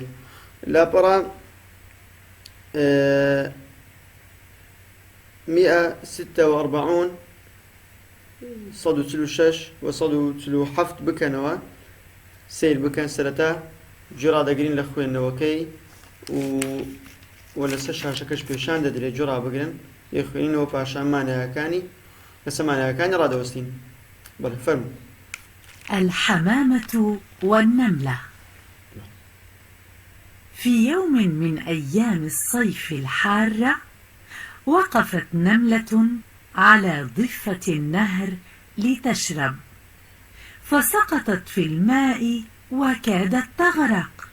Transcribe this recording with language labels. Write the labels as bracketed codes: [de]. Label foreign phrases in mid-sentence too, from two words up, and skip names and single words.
[ckb] لاپەڕا 146 146 و 147 بکەنەوە، سیر بکەن سەرەتا جۆرا دەگرین لە خوێندنەوەکەی و لەسەر شاشەکەش پیشان دەدرێت جۆرا بگرن یەخوێنینەوە، پاشان مانایەکانی لەسەر مانایەکانی ڕادەوەستین. بەڵێ فەرموو. [ar] الحمامة والنملة. في يوم من أيام الصيف الحارة وقفت نملة على ضفة النهر لتشرب، فسقطت في الماء وكادت تغرق.